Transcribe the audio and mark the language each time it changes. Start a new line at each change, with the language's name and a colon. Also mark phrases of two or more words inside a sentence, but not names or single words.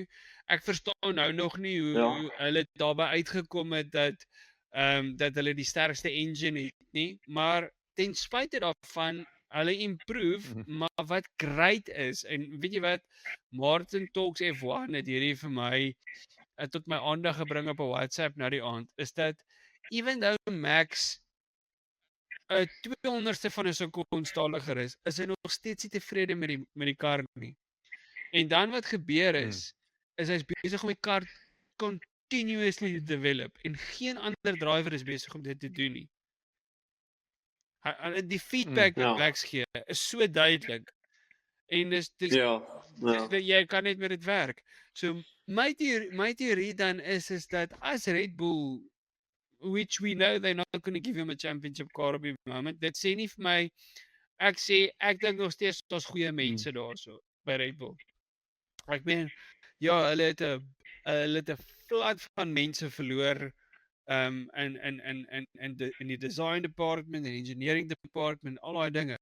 Afrikaans: Ek verstaan nou nog nie hoe hulle daarby uitgekom het dat hulle die sterkste engine het nie, maar ten spyte daarvan hulle improve, maar wat great is en weet jy wat Martin Talks F1 het hierdie vir my tot my aandag gebring op 'n WhatsApp na die aand is dat
English: even though
Afrikaans: Max 'n 200ste van 'n sekonde stadiger is hy nog steeds nie tevrede met die kar nie. En dan wat gebeur is hy's besig om die kar
English: continuously develop
Afrikaans: en geen ander driver is besig om dit te doen nie. Die feedback wat Max gee is so duidelik. En dis jy kan net met dit werk. So my theorie dan is dat as Red Bull,
English: which we know they're not going to give him a championship car
Afrikaans: op die moment, dit sê nie vir my, ek dink nog steeds daar's goeie mense daarso by Red Bull. Ek meen, ja, hulle het 'n flood van mense verloor in die
English: design department
Afrikaans: en
English: engineering department,
Afrikaans: al daai dinge.